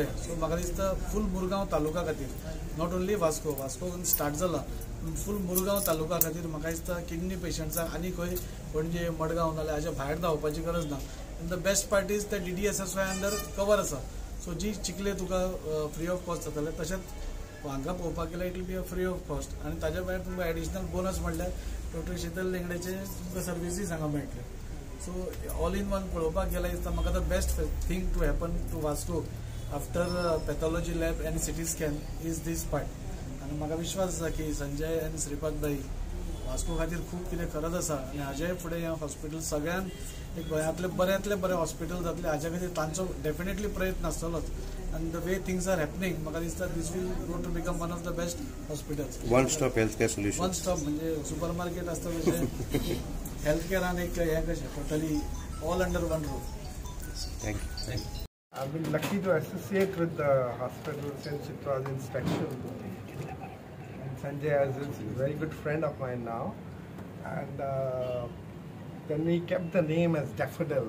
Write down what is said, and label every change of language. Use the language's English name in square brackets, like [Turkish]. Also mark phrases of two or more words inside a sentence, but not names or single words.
[Konkani] सो म्हाका दिसता फूल मुरगांव तालुका खातीर [English] not only [Konkani] वास्को स्टार्ट जाला फूल मुरगांव तालुका खातीर म्हाका दिसता किडनी पेशंट्सांक आनी खंय पणजे मडगांव नाल्यार हाच्या भायर धांवपाची गरज ना [English] the best part is [Konkani] ते DDSSY [English] under cover [Konkani] आसा सो जी चिखले तुका [English] free of cost [Konkani] जाताले तशेंच हांगा पळोवपाक गेल्यार [English] it will be a free of cost [Konkani] आनी ताज्या भायर तुमकां एडिशनल बोनस म्हणल्यार डॉक्टर शीतल लेंगडेचे तुमकां सर्विसीस हांगा मेळटले [English] so all in one [Konkani] पळोवपाक गेल्यार दिसता म्हाका [English] the best thing to happen to Vasco after pathology lab and CT scan is this part [Konkani] आनी म्हाका विश्वास आसा की संजय आनी श्रीपाद भाई वास्को खातीर खूब कितें करत आसा आनी हाजे फुडें हें हॉस्पिटल सगळ्यान एक गोंयांतले बऱ्यांतले बरें हॉस्पिटल जातलें हाच्या खातीर तांचो डेफिनेटली प्रयत्न आसतलोच आनी [English] the way things are happening [Konkani] म्हाका दिसता [English] this will go to become one of the best hospitals one stop health care solution one stop [Konkani] म्हणजे [English] super market [Konkani] आसता तशें हेल्थ केअरान एक हें कशें [English] totally all under one roof थँक्यू I've been lucky to associate with the hospital since it was inspection. And Sanjay is a very good friend of mine now. And then we kept the name as Daffodil.